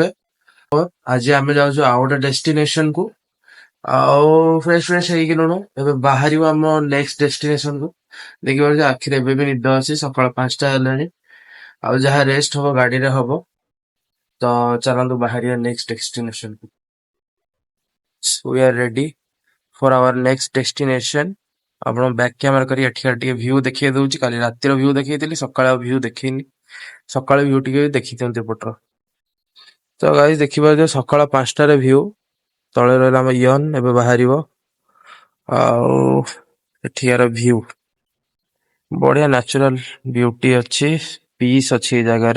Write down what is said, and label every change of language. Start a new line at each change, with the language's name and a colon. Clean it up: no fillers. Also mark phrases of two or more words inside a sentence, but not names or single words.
Odia: ଆଜି ଆମେ ଯାଉଛୁ ଆଉ ଗୋଟେ ଡେଷ୍ଟିନେସନ କୁ। ଆଉ ଫ୍ରେଶ ହେଇଗଲୁଣୁ, ଏବେ ବାହାରିବୁ ଆମ
English: next destination
Odia: କୁ। ଦେଖିପାରୁଛି ଆଖିରେ ଏବେ ବି ନିଦ ଅଛି, ସକାଳ 5ଟା ହେଲାଣି। ଆଉ ଯାହା ରେଷ୍ଟ ହବ ଗାଡିରେ ହବ। ତ ଚାଲନ୍ତୁ ବାହାରିବା
English: next destination
Odia: କୁ।
English: we are ready for our next destination.
Odia: ଆପଣ
English: back camera
Odia: କରି ଏଠିକାର ଟିକେ ଭ୍ୟୁ ଦେଖେଇ ଦଉଛି। କାଲି ରାତିର ଭ୍ୟୁ ଦେଖେଇଥିଲି, ସକାଳ ଭ୍ୟୁ ଦେଖେଇନି। ସକାଳ ଭ୍ୟୁ ଟିକେ ଦେଖି ଦିଅନ୍ତୁ ଏପଟର। ତ ଗାଇସ୍ ଦେଖିପାରୁଥିବେ ସକାଳ 5ଟାରେ ଭ୍ୟୁ। ତଳେ ରହିଲା ଆମ ଇୟନ, ଏବେ ବାହାରିବ। ଆଉ ଏଠିକାର ଭ୍ୟୁ ବଢିଆ
English: natural beauty
Odia: ଅଛି, ପିସ୍ ଅଛି ଏଇ ଜାଗାରେ।